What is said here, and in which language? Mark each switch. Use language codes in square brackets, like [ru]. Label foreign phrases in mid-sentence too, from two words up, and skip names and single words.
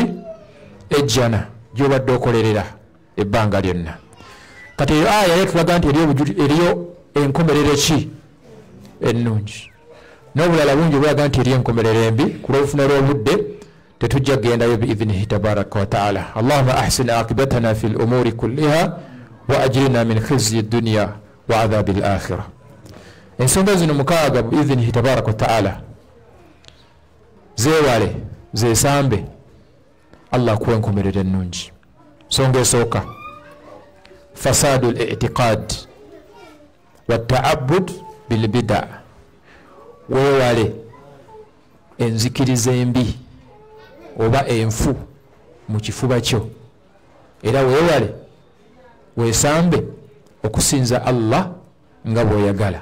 [lg] Ejjana gy'obadde okolerera ebbanga lyonna. Kati eyo aya yetulaga nti eriyo enkomerero ki? Ennungi. N'obulala bungi bulaga nti eriyo enkomerero embi. Ku lw'obufuna lw'obudde tetujja kugendayo [ar] بإذنه تبارك وتعالى. اللهم أحسن عاقبتنا في الأمور كلها وأجرنا من خزي الدنيا وعذاب الآخرة. [lg] Ensonga zino mukaaga [ar] بإذنه تبارك وتعالى [lg] zeewale zeesambe, Allah akuwa enkomerero ennungi. Nsonga esooka [ar] فساد الاعتقاد والتعبد بالبدع, [lg] weewale enzikiriza embi oba enfu mu kifuba kyo, era weewale weesambe okusinza Allah nga bw'oyagala.